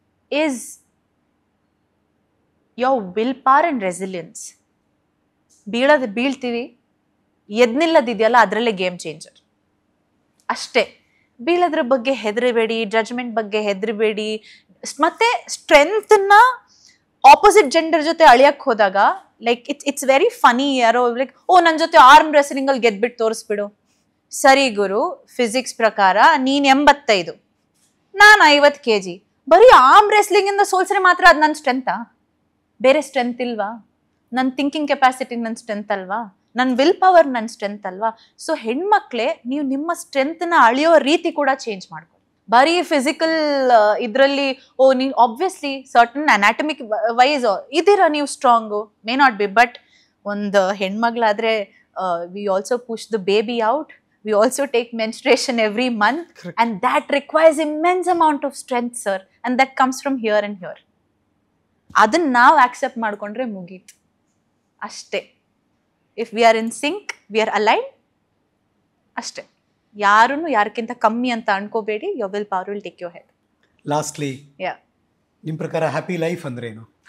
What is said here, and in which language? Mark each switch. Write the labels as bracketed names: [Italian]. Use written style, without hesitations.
[English] is your willpower and resilience. [Kannada] ಬೀಳ್ತೀವಿ, ಎದ್ನಿಲ್ಲದಿದೆಯಲ್ಲ ಅದರಲ್ಲೇ game changer ಅಷ್ಟೇ. ಬೀಳೋದ್ರ ಬಗ್ಗೆ ಹೆದರಬೇಡಿ, ಜಡ್ಜ್ಮೆಂಟ್ ಬಗ್ಗೆ ಹೆದರಬೇಡಿ. ಮತ್ತೆ ಸ್ಟ್ರೆಂತ್ನ ಆಪೋಸಿಟ್ ಜೆಂಡರ್ ಜೊತೆ ಅಳಿಯಕ್ಕೆ ಹೋದಾಗ [English] Like it's very funny. [Kannada] ಯಾರೋ ಲೈಕ್ ನನ್ನ ಜೊತೆ ಆರ್ಮ್ ರೆಸ್ಲಿಂಗ್ ಅಲ್ಲಿ ಗೆದ್ಬಿಟ್ಟು ತೋರಿಸ್ಬಿಡು. ಸರಿ ಗುರು, ಫಿಸಿಕ್ಸ್ ಪ್ರಕಾರ ನೀನ್ 85, ನಾನು 50 kg. ಬರೀ ಆರ್ಮ್ ರೆಸ್ಲಿಂಗ್ ಇಂದ ಸೋಲ್ಸ್ರೆ ಮಾತ್ರ ಅದು ನನ್ನ ಸ್ಟ್ರೆಂತಾ? ಬೇರೆ ಸ್ಟ್ರೆಂತ್ ಇಲ್ವಾ? ನನ್ನ ಥಿಂಕಿಂಗ್ ಕೆಪಾಸಿಟಿ ನನ್ನ ಸ್ಟ್ರೆಂತ್ ಅಲ್ವಾ? ನನ್ನ ವಿಲ್ ಪವರ್ ನನ್ನ ಸ್ಟ್ರೆಂತ್ ಅಲ್ವಾ? ಸೊ ಹೆಣ್ಮಕ್ಳೇ, ನೀವು ನಿಮ್ಮ ಸ್ಟ್ರೆಂತ್ನ ಅಳಿಯೋ ರೀತಿ ಕೂಡ ಚೇಂಜ್ ಮಾಡ್ಕೊಳ್ಳಿ. ಬರೀ ಫಿಸಿಕಲ್ ಇದರಲ್ಲಿ ನೀವು ಆಬ್ವಿಯಸ್ಲಿ ಸರ್ಟನ್ ಅನಾಟಮಿಕ್ ವೈಸ್ ಇದೀರಾ ನೀವು strong, [English] may not be, [Kannada] but ಒಂದು ಹೆಣ್ಮಗಳಾದ್ರೆ [English] We also push the baby out. We also take menstruation every month. Correct. And that requires immense amount of strength, sir. And that comes from here and here. [Kannada] ಅದನ್ನ ನಾವು accept ಮಾಡ್ಕೊಂಡ್ರೆ ಮುಗೀತು ಅಷ್ಟೇ. [English] If we are in sync, we are align ಅಷ್ಟೇ. [Kannada] ಯಾರನ್ನು ಯಾರಕ್ಕಿಂತ ಕಮ್ಮಿ ಅಂತ ಅನ್ಕೋಬೇಡಿ. [English] Your will power will take your head. [Kannada] Lastly, ನಿಮ್ಮ ಪ್ರಕಾರ ಹ್ಯಾಪಿ ಲೈಫ್ ಅಂದ್ರೆ ಏನು?